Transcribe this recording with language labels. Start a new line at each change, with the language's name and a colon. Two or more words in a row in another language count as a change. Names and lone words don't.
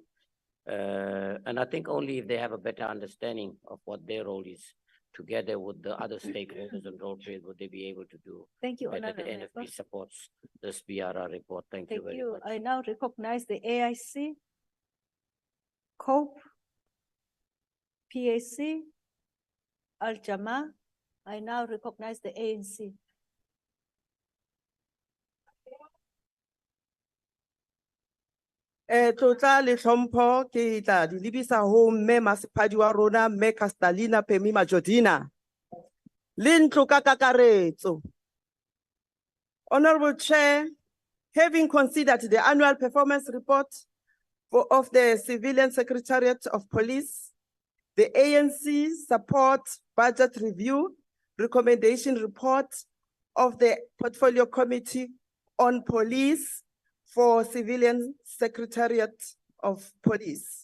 English: And I think only if they have a better understanding of what their role is, together with the other stakeholders and role players, would they be able to do. Thank you, better. The NFP supports this BRR report. Thank you very much. I now recognize the AIC, COPE, PAC, Al-Jama. I now recognize the ANC.
Southern Sotho: Tlotla le tlhompho ke tla di lebisa ho mme Masepadi wa rona mme Castalina Phemi Majodina le ntlo ka kakaretso.
English: Honorable Chair, having considered the annual performance report of the Civilian Secretariat of Police, the ANC support budget review recommendation report of the Portfolio Committee on Police for Civilian Secretariat of Police.